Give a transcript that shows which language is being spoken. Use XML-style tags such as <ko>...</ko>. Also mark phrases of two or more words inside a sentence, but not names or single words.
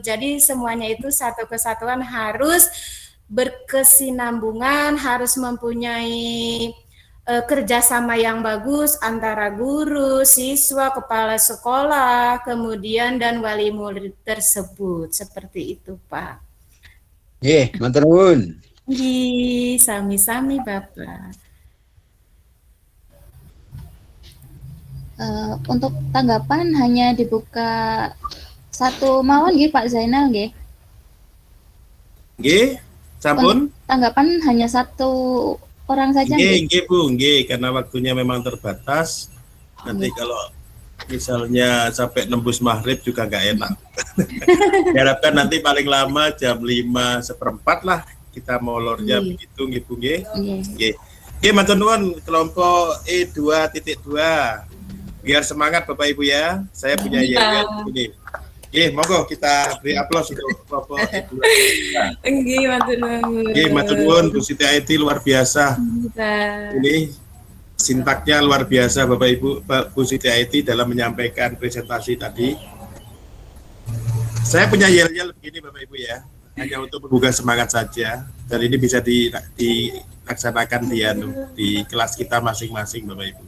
<id>Jadi semuanya itu satu kesatuan, harus berkesinambungan, harus mempunyai kerjasama yang bagus antara guru, siswa, kepala sekolah, kemudian dan wali murid tersebut. Seperti itu, Pak.</id> <jv>Matur nuwun. Sami-sami, Bapak.</jv> <id>Untuk tanggapan hanya dibuka satu</id> <jv>mawon nggih</jv> <id>Pak Zainal nggih.</id> <jv>Nggih, sampun.</jv> <id>Tanggapan hanya satu orang saja.</id> <jv>Nggih Bu, nggih,</jv> <id>karena waktunya memang terbatas. Nanti kalau misalnya sampai nembus maghrib juga nggak enak. Diharapkan nanti paling lama jam 5:15 lah kita molornya begitu,</id> <jv>nggih Bu, nggih. Nggih, matur nuwun kelompok E2.2.</jv> <id>Biar semangat Bapak Ibu ya. Saya punya yel ini. Monggo kita beri aplaus untuk kelompok E2.</id> <jv>Nggih, matur nuwun. Nggih, matur nuwun Bu Siti Aiti,</jv> <id>luar biasa. Ini sintaknya luar biasa Bapak Ibu, Bu Siti Aiti dalam menyampaikan presentasi tadi. Saya punya yel-yel begini Bapak Ibu ya, hanya untuk menggugah semangat saja, dan ini bisa dilaksanakan di kelas kita masing-masing Bapak Ibu.</id>